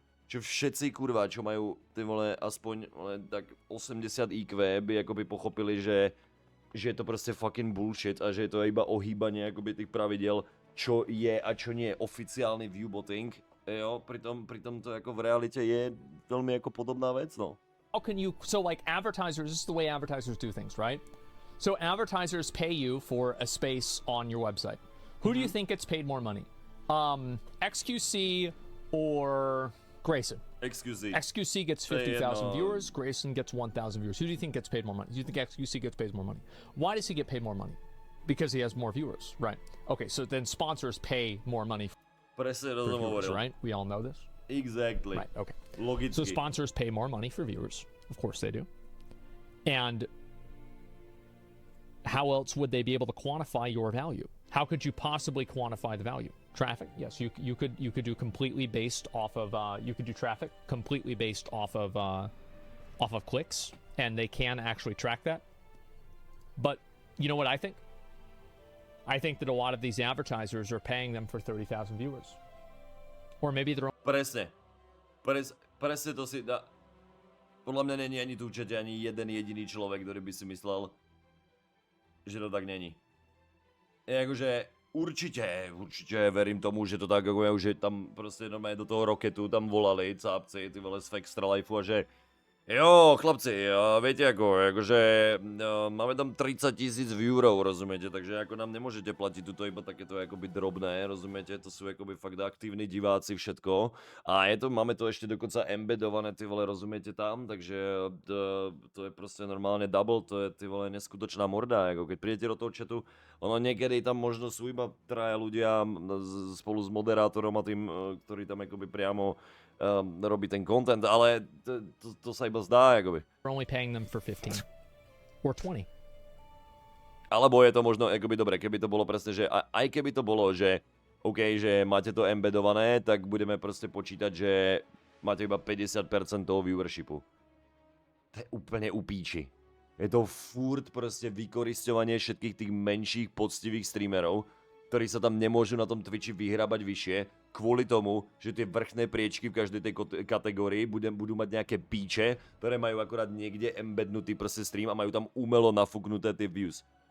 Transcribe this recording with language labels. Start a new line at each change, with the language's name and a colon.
Slovak: Čo všetci kurva, čo majú, ty vole, aspoň tak 80 IQ by akoby pochopili, že je to proste
English: fucking bullshit
Slovak: a že je to iba ohýbanie akoby tých pravidel, čo je a čo nie je oficiálny viewbotting. Jo, pritom to ako v realite je veľmi ako podobná vec, no.
English: How can you, so like advertisers, this is the way advertisers do things, right? So advertisers pay you for a space on your website. Who do you think gets paid more money? XQC or Grayson? XQC gets 50,000 viewers, Grayson gets 1,000 viewers. Who do you think gets paid more money? Do you think XQC gets paid more money? Why does he get paid more money? Because he has more viewers, right? Okay, so then sponsors pay more money for viewers, right? We all know this? Exactly. Right, okay.
Slovak: Logicky.
English: So sponsors pay more money for viewers. Of course they do. And how else would they be able to quantify your value? How could you possibly quantify the value? Traffic, yes, you could do completely based off of you could do traffic completely based off of clicks, and they can actually track that. But you know what I think? I think that a lot of these advertisers are paying them for 30,000 viewers, or maybe they're.
Slovak: Presne to si dá. Podľa mňa není ani tu v čete ani jeden jediný človek, ktorý by si myslel, že to tak není. Je akože určite verím tomu, že to tak ako že tam proste normálne do toho roketu tam volali cápci, ty vole z Fextralifeu a že jo, chlapci, viete akože máme tam 30 000 viewerov, rozumiete, takže ako nám nemôžete platiť tuto iba takéto akoby drobné, rozumiete, to sú akoby fakt aktívni diváci, všetko. A máme to ešte dokonca embedované, ty vole, rozumiete tam, takže to je proste normálne double, to je ty vole neskutočná morda, ako keď prídete do toho chatu, ono niekedy tam možno sú iba traja ľudia spolu s moderátorom a tým, ktorí tam akoby priamo robí ten content, ale to sa iba zdá, akoby.
English: We're only paying them for 15 or 20.
Slovak: Alebo je to možno, akoby dobre, keby to bolo presne, že aj keby to bolo, že OK, že máte to embedované, tak budeme proste počítať, že máte iba 50% toho viewershipu. To je úplne upíči. Je to furt proste vykorisťovanie všetkých tých menších poctivých streamerov, ktorí sa tam nemôžu na tom Twitchi vyhrábať vyššie, kvôli tomu, že tie vrchné priečky v každej tej kategórii budú mať nejaké píče, ktoré majú akorát niekde embednutý proste stream a majú tam umelo nafúknuté tie views.